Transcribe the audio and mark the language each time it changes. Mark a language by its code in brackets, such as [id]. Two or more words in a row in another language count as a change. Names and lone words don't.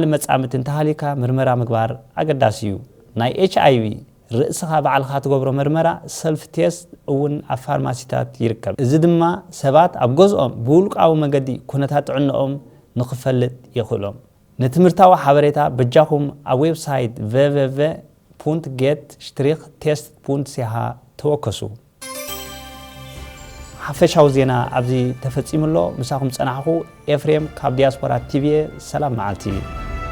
[ti] መጻምትን ተሃሊካ ምርመራ ምግባር ኣገዳሲ እዩ ናይ HIV ርእስኻ ባዕልኻ ትገብሮ ምርመራ [en] self test [ti] እውን ኣብ ፋርማሲታት ይርከብ እዚ ድማ ሰባት ኣብ ገዝኦም ብውልቃዊ መንገዲ ኩነታት ጥዕንኦም ንኽፈልጥ ይኽእሎም ንትምህርታዊ ሓበሬታ በጃኹም ኣብ ዌብሳይት www.get-test.ch ተወከሱ ሓፈሻዊ ዜና ኣብዚ ተፈጺሙሎ ምሳኹም ጸናሕኹ ኤፍሬም ካብ ዲያስፖራ ቲቪ ሰላም መዓልቲ